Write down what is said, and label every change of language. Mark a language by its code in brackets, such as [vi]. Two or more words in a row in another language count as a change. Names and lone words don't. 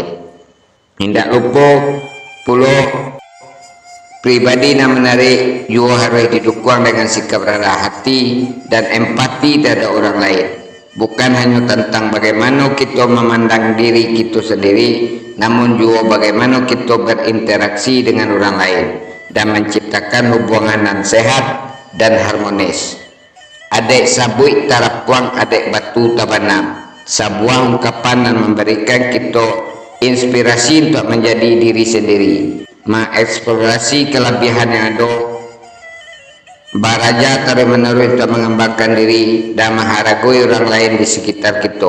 [id] Tidak lupa pula pribadi yang menarik juga harus didukung dengan sikap rendah hati dan empati terhadap orang lain. Bukan hanya tentang bagaimana kita memandang diri kita sendiri, namun juga bagaimana kita berinteraksi dengan orang lain dan menciptakan hubungan yang sehat dan harmonis. [min] Adek sabui tarapuang adek batu tabanam, [id] sebuah ungkapan yang memberikan kita inspirasi untuk menjadi diri sendiri, mengeksplorasi kelebihan yang ada, beraja terus-menerus untuk mengembangkan diri dan menghargai orang lain di sekitar kita.